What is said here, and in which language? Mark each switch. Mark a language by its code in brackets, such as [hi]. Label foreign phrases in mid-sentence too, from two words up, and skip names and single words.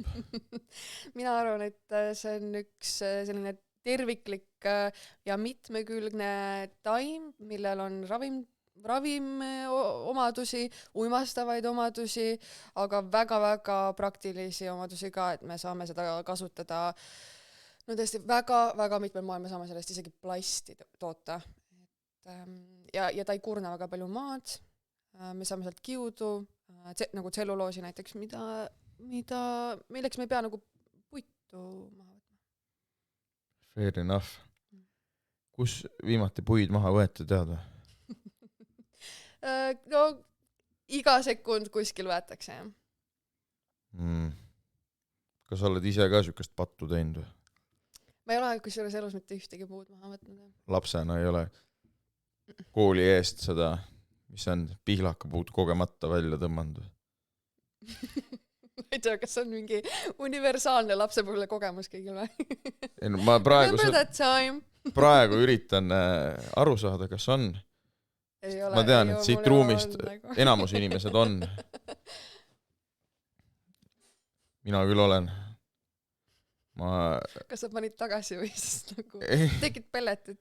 [et] Mina arvan, et see on üks selline terviklik ja mitmekülgne taim, millel on ravim omadusi, uimastavaid omadusi, aga väga-väga praktilisi omadusi ka, et me saame seda kasutada no tõesti väga-väga mitmel moel, me saame sellest isegi plasti toota. Ja ta ei kurna väga palju maad, me saame sealt kiudu, nagu tselluloosi näiteks, milleks me ei pea nagu puitu maha võtma. [en] Fair enough. [et] Kus viimati puid maha võeti, tead või? No iga sekund kuskil võetakse, jah. Kas sa oled ise ka sükast pattu teinud või? Ma ei ole kusjuures elus mitte ühtegi puud maha võtnud. Lapsena ei ole? kooli eest seda, mis on pihlakapuud kogemata välja tõmmanud? Ma ei tea, kas on mingi universaalne lapsepõlve kogemus kõigil või? Ei, no, ma [en] Remember that time? [et] praegu üritan aru saada, kas on. Ma tean, et siit ruumist enamus inimesed on. Mina küll olen. Kas sa panid tagasi või siis nagu tegid pelletit?